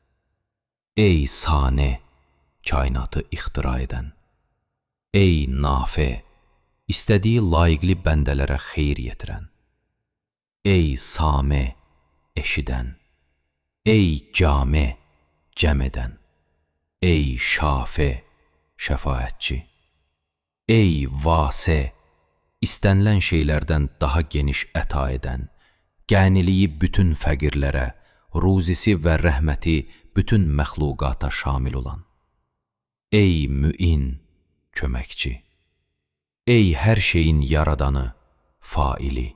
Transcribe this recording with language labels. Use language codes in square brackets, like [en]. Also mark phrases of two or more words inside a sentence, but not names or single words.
[az] Ey sane, kainatı ixtira edən. Ey nafe, istədiyi layiqli bəndələrə xeyir yetirən. Ey same, eşidən. Ey came, cəm edən. Ey şafe, şəfaətçi. Ey vase, istənilən şeylərdən daha geniş əta edən, qəniliyi bütün fəqirlərə, ruzisi və rəhməti bütün məxluqata şamil olan. Ey müin, köməkçi. Ey hər şeyin yaradanı, faili.